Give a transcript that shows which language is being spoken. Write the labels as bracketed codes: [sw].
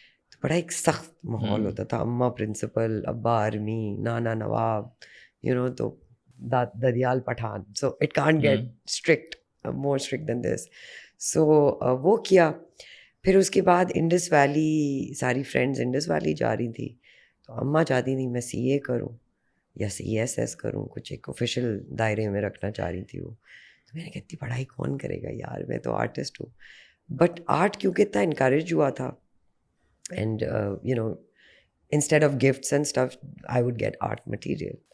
[ur] تو بڑا ایک سخت ماحول ہوتا تھا. اماں پرنسپل, ابا آرمی, نانا نواب, تو ددیال Pathan. [en] So it can't get strict, more strict than this. [ur] So وہ کیا. پھر اس کے بعد انڈس ویلی, ساری فرینڈز انڈس ویلی جا رہی تھی, تو اماں چاہتی تھیں میں سی اے کروں یا سی ایس ایس کروں, کچھ ایک آفیشیل دائرے میں رکھنا چاہ رہی تھی وہ. تو میں نے کہتی پڑھائی کون کرے گا یار, میں تو آرٹسٹ ہوں. بٹ آرٹ کیونکہ اتنا انکریج ہوا تھا, [en] And instead of gifts and stuff I would get art material.